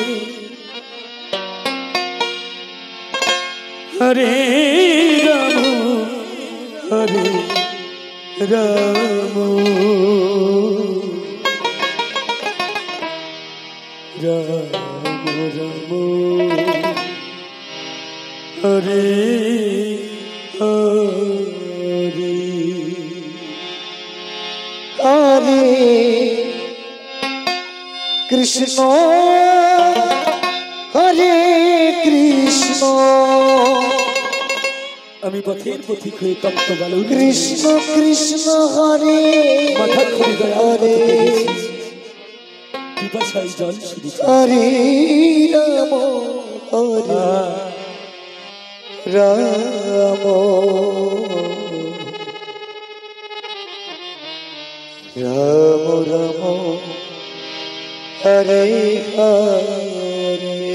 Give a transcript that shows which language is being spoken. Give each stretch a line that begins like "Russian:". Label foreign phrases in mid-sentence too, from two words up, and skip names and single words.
Sanskrit: हरे राम हरे राम राम राम हरे हरे हरे कृष्ण हरे कृष्ण
Bangla: আমি পথের পথিক হয়ে তপ্ত বালু
Sanskrit: कृष्ण कृष्ण हरे
Bangla: মাথা খুলে
Sanskrit: हरे
Bangla: পিপাসায় জল শুধু
Sanskrit: हरे राम हरे राम राम राम हरे हरे